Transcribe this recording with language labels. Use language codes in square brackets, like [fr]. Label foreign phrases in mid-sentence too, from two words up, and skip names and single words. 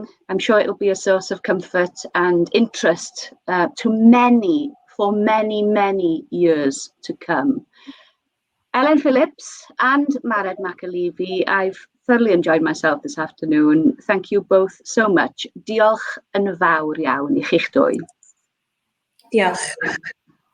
[en] I'm sure it'll be a source of comfort and interest to many for many years to come. Elen, Phillips and McAleavey, I've thoroughly enjoyed myself this afternoon. Thank you both so much. [cy] Diolch yn fawr iawn I chi'ch dwy. Diolch.